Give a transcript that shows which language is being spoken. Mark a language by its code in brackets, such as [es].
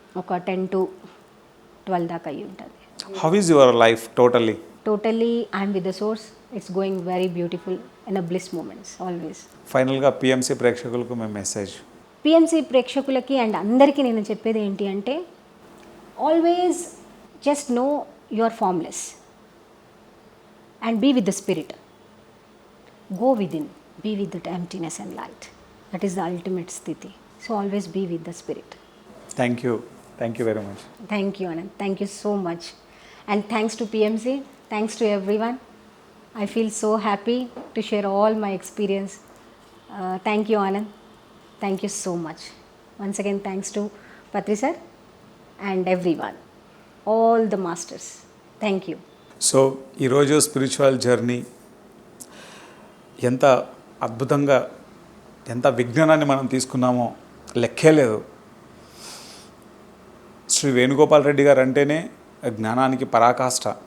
[te] ఒక 10 to 12 దాకా అయ్యి ఉంటుంది. [en] How is your life totally? Totally, I'm with the source. It's going very beautiful and a bliss moments always. [te] ఫైనల్గా PMC ప్రేక్షకులకు మేము మెసేజ్. పిఎంసి ప్రేక్షకులకి అండ్ అందరికీ నేను చెప్పేది ఏంటి అంటే, [en] Always just know you are formless and be with the spirit. Go within, be with that emptiness and light. That is the ultimate స్థితి. So always be with the spirit. Thank you very much. Thank you, Anand. Thank you so much. And thanks to PMC, thanks to everyone. I feel so happy to share all my experience. Thank you, Anand. Thank you so much. Once again, thanks to Patri sir and everyone, all the masters. Thank you. [te] So ఈరోజు spiritual journey ఎంత అద్భుతంగా, ఎంత విజ్ఞానాన్ని మనం తీసుకున్నామో లెక్కే లేదు. శ్రీ వేణుగోపాల్ రెడ్డి గారు అంటేనే జ్ఞానానికి పరాకాష్ట.